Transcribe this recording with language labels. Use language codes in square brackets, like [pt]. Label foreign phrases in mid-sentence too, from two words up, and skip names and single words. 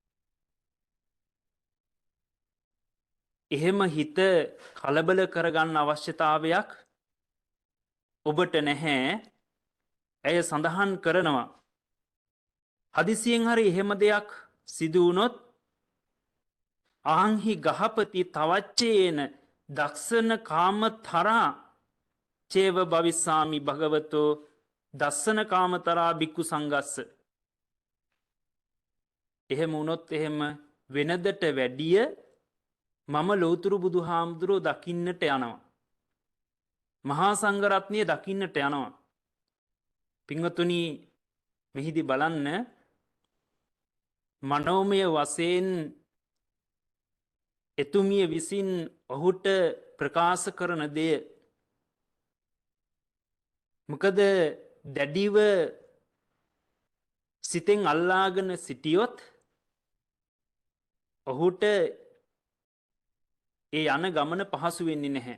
[si] එහෙම හිත කලබල කරගන්න අවශ්‍යතාවයක් ඔබට නැහැ. ඇය සඳහන් කරනවා හදිසියෙන් හරි එහෙම දෙයක් සිදු වුණොත් [pi] ආංහි ගහපති තවච්චේන දක්ෂන කාම තරා චේව භවිස්සාමි භගවතෝ දස්සන කාම තරා බික්කු සංගස්ස. [si] එහෙම වුණොත් එහෙම වෙනදට වැඩිය මම ලෝතුරු බුදු හාමුදුරුවෝ දකින්නට යනවා. මහා සංඝරත්නය දකින්නට යනවා. පින්වතුනි මෙහිදී බලන්න මනෝමය වශයෙන් එතුමිය විසින් ඔහුට ප්‍රකාශ කරන දෙය මොකද දැඩිව සිතෙන් අල්ලාගෙන සිටියොත් ඔහුට ඒ යන ගමන පහසු වෙන්නේ නැහැ.